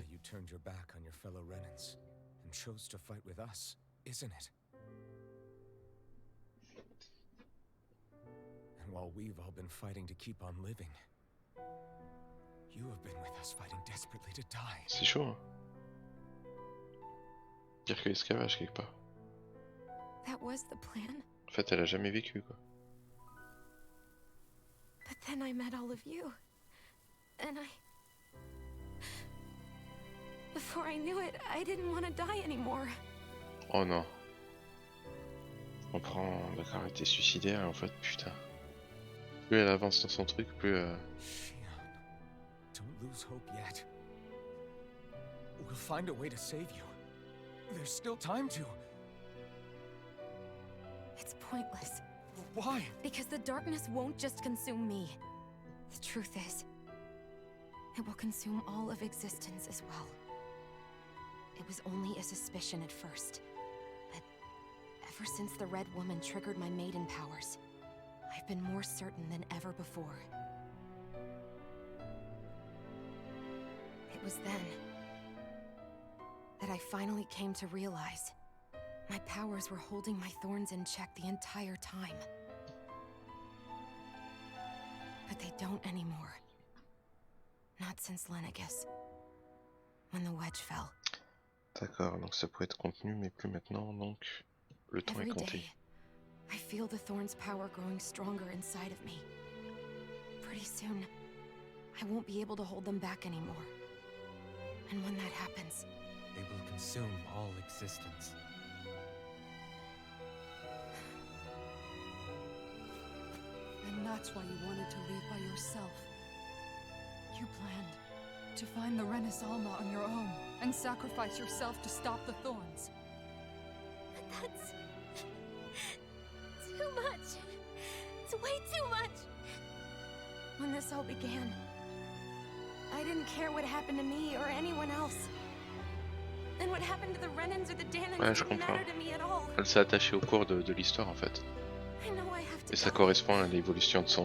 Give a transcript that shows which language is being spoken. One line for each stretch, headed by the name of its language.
English: why you turned your back on your fellow Renans and chose to fight with us, isn't it? And while we've all been fighting to keep on living, you have been with us fighting desperately to die.
French: C'est chaud, hein. Dire que l'esclavage quelque part.
English: That was the plan.
French: En fait, elle a jamais vécu, quoi.
English: But then I met all of you. And before I knew it, I didn't want to die anymore.
French: Oh non. On prend... D'accord, elle était suicidaire, en fait, putain. Plus elle avance dans son truc, plus...
English: Shion, don't lose hope yet. We'll find a way to save you. There's still time to. It's pointless. Why? Because the darkness won't just consume me. The truth is, It will consume all of existence as well. It was only a suspicion at first, but ever since the Red Woman triggered my maiden powers, I've been more certain than ever before. It was then that I finally came to realize my powers were holding my thorns in check the entire time. But they don't anymore. Not since Lenegis, when the wedge fell.
French: D'accord, donc ça pourrait être contenu, mais plus maintenant, donc le temps est
English: Every
French: compté.
English: day, I feel the thorn's power growing stronger inside of me. Pretty soon, I won't be able to hold them back anymore. And when that happens, They will consume all existence. And that's why you wanted to leave by yourself. You planned to find the Renis Alma on your own and sacrifice yourself to stop the thorns. but that's too much. It's way too much. When this all began, I didn't care what happened to me or anyone else. And what happened to the Renans or the Danans
French: Ouais, je
English: didn't
French: comprends.
English: matter to me at all.
French: Elle s'est attachée au cours de l'histoire en fait.
English: I know I have to
French: Et ça
English: go,
French: correspond à l'évolution de son